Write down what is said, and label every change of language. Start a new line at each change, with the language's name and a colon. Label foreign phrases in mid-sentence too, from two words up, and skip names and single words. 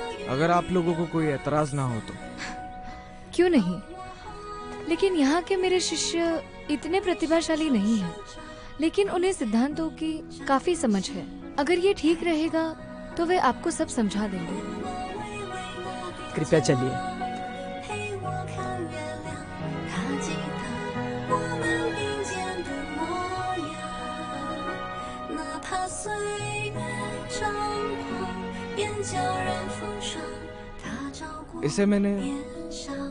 Hindi: अगर आप लोगों को कोई एतराज ना हो तो। क्यों नहीं, लेकिन यहाँ के मेरे शिष्य इतने प्रतिभाशाली नहीं हैं, लेकिन उन्हें सिद्धांतों की काफी समझ है। अगर ये ठीक रहेगा तो वे आपको सब समझा देंगे। कृपया चलिए।
Chinese: 陪我看月亮，他记得我们并肩的模样，哪怕岁月张狂，眼角染风霜，他照过
Hindi: इसे मैंने
Chinese: 脸上。